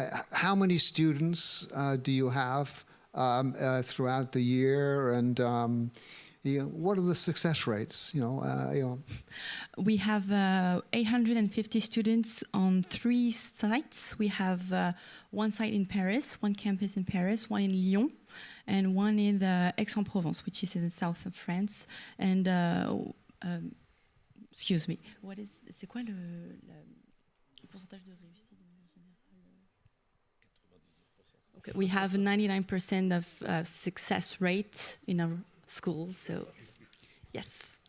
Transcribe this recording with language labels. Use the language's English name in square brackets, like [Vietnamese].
[English] How many students do you have throughout the year, and what are the success rates? We have 850 students on 3 sites. We have 1 site in Paris, 1 campus in Paris, 1 in Lyon, and 1 in the Aix-en-Provence, which is in the south of France. And excuse me, [French] c'est quoi le pourcentage de réussite? [English] Okay, we have 99% of success rate in our schools, so yes.